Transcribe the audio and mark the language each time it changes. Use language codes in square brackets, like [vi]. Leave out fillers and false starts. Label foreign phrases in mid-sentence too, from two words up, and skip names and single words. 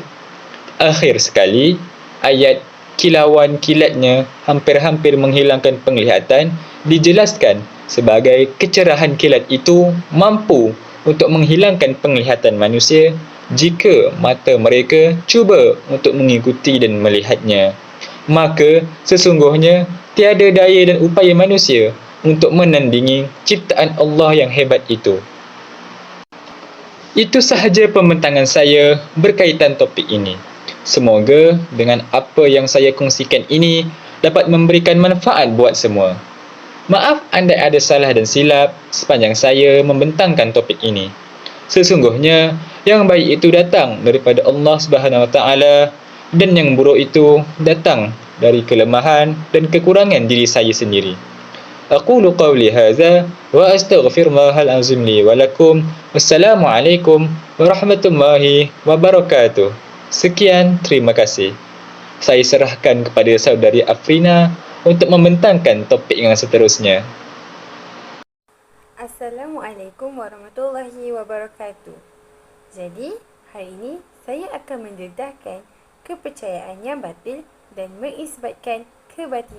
[ms] Akhir sekali, ayat kilauan kilatnya hampir-hampir menghilangkan penglihatan dijelaskan sebagai kecerahan kilat itu mampu untuk menghilangkan penglihatan manusia jika mata mereka cuba untuk mengikuti dan melihatnya. Maka sesungguhnya tiada daya dan upaya manusia untuk menandingi ciptaan Allah yang hebat itu. Itu sahaja pembentangan saya berkaitan topik ini. Semoga dengan apa yang saya kongsikan ini dapat memberikan manfaat buat semua. Maaf andai ada salah dan silap sepanjang saya membentangkan topik ini. Sesungguhnya yang baik itu datang daripada Allah [ar] سبحانه وتعالى [ms] dan yang buruk itu datang dari kelemahan dan kekurangan diri saya sendiri. [ar] أقول قولي هذا وأستغفر الله العظيم لي ولكم. والسلام عليكم ورحمة الله وبركاته. [ms] Sekian, terima kasih. Saya serahkan kepada saudari Afrina untuk membentangkan topik yang seterusnya. [ar] السلام عليكم ورحمة الله وبركاته. [ms] Jadi, hari ini saya akan mendedahkan kepercayaan yang batil dan mengisbatkan kebatilannya.